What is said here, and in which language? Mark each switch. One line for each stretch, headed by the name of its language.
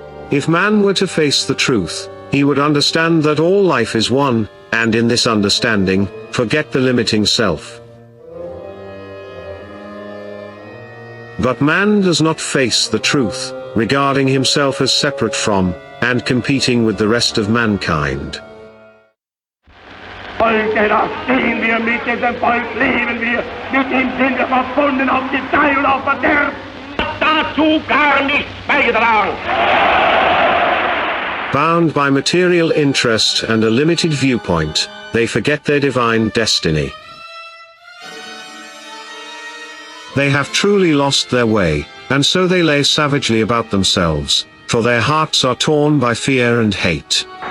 English: If man were to face the truth, he would understand that all life is one, and in this understanding, forget the limiting self. But man does not face the truth, regarding himself as separate from, and competing with the rest of mankind.
German: Heute da stehen wir mit diesem Volk, leben wir, mit ihm sind wir verbunden auf Gedeih und auf Verderb. Dazu gar nichts beigetragen.
English: Bound by material interest and a limited viewpoint, they forget their divine destiny. They have truly lost their way, and so they lay savagely about themselves, for their hearts are torn by fear and hate.